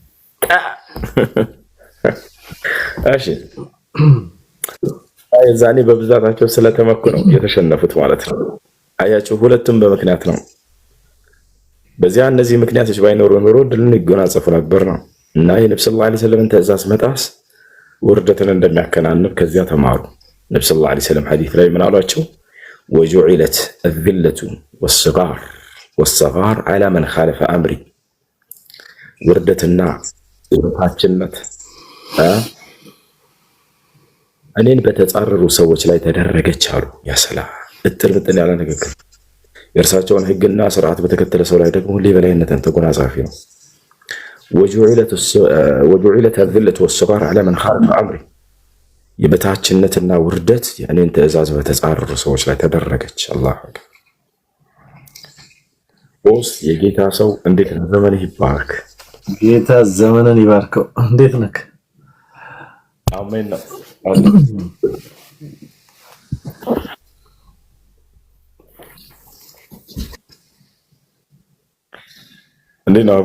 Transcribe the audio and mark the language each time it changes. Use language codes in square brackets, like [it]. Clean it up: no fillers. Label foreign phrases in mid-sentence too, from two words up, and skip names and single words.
[am] እሺ፣ የዛኔ በብዛታቸው ስለተመኩ ነው የተሸነፉት ማለት ነው። አያችሁ ሁለቱም በምክንያት ነው። በዚያ እነዚህ ምክንያቶች ባይኖሩ ኖሮ ድልን ይጎናጸፉ ነበር ነው። እና የነብዩ [ar] صلى الله عليه وسلم [am] ትእዛዝ መጣስ ውርደትን እንደሚያከናንብ ከዚያ ተማሩ። ነብዩ [ar] صلى الله عليه وسلم [am] ሐዲስ ላይ ምን አሏቸው? ወጁዒለት [ar] الذلة والصغار على من خالف أمري፣ [am] ውርደትና የበታችነት እኔን በተጻረሩ ሰዎች ላይ ተደረገች አሉ። ያ ሰላም፣ እጥር ምጥን ያለ ንግግር። የእርሳቸውን ሕግና ስርዓት በተከተለ ሰው ላይ ደግሞ ሁሌ በላይነትን ተጎናጻፊ ነው። ወጁዒለት [ar] الذلة والصغار على من خالف أمري፣ [am] የበታችነትና ውርደት የእኔን ትእዛዝ በተጻረሩ ሰዎች ላይ ተደረገች። [ar] الله أكبر። [am] ቦስ የጌታ ሰው እንዴት ነው? ዘመንህ ይባረክ። ጌታ ዘመንን ይባርከው። እንዴት ነህ? አሜን ነው። እንዴት ነው አቡ?